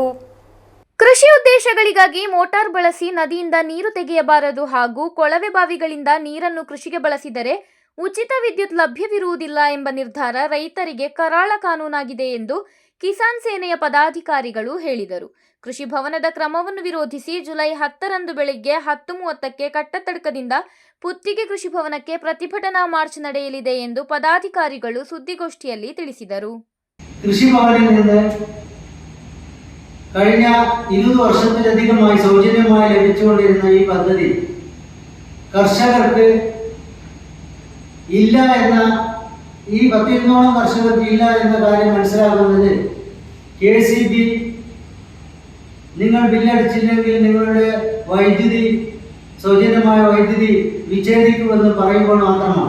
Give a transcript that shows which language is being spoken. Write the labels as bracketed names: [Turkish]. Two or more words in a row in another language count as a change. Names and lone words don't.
[Kannada] ಕೃಷಿ ಉದ್ದೇಶಗಳಿಗಾಗಿ ಮೋಟಾರ್ ಬಳಸಿ ನದಿಯಿಂದ ನೀರು ತೆಗೆಯಬಾರದು ಹಾಗೂ ಕೊಳವೆ ಬಾವಿಗಳಿಂದ ನೀರನ್ನು ಕೃಷಿಗೆ ಬಳಸಿದರೆ ಉಚಿತ ವಿದ್ಯುತ್ ಲಭ್ಯವಿರುವುದಿಲ್ಲ ಎಂಬ ನಿರ್ಧಾರ ರೈತರಿಗೆ ಕರಾಳ ಕಾನೂನಾಗಿದೆ ಎಂದು ಕಿಸಾನ್ ಸೇನೆಯ ಪದಾಧಿಕಾರಿಗಳು ಹೇಳಿದರು. ಕೃಷಿ ಭವನದ ಕ್ರಮವನ್ನು ವಿರೋಧಿಸಿ ಜುಲೈ 10ರಂದು ಬೆಳಗ್ಗೆ 10:30ಕ್ಕೆ ಕಟ್ಟತಡ್ಕದಿಂದ ಪುತ್ತಿಗೆ ಕೃಷಿ ಭವನಕ್ಕೆ ಪ್ರತಿಭಟನಾ ಮಾರ್ಚ್ ನಡೆಯಲಿದೆ ಎಂದು ಪದಾಧಿಕಾರಿಗಳು ಸುದ್ದಿಗೋಷ್ಠಿಯಲ್ಲಿ ತಿಳಿಸಿದರು. [Malayalam] കൃഷി ഭവനിൽ നിന്ന് കഴിഞ്ഞ 20 വർഷത്തിലധികമായി സൗജന്യമായി ലഭിച്ചുകൊണ്ടിരുന്ന ഈ പദ്ധതി കർഷകർക്ക് ഇല്ല എന്ന ഈ 10-ഓളം കർഷകർക്ക് ഇല്ല എന്ന കാര്യം മനസ്സിലാകുന്നത് KCB നിങ്ങൾ ബില്ലടിച്ചില്ലെങ്കിൽ നിങ്ങളുടെ വൈദ്യുതി സൗജന്യമായ വൈദ്യുതി വിച്ഛേദിക്കുമെന്ന് പറയുമ്പോൾ മാത്രമാണ്.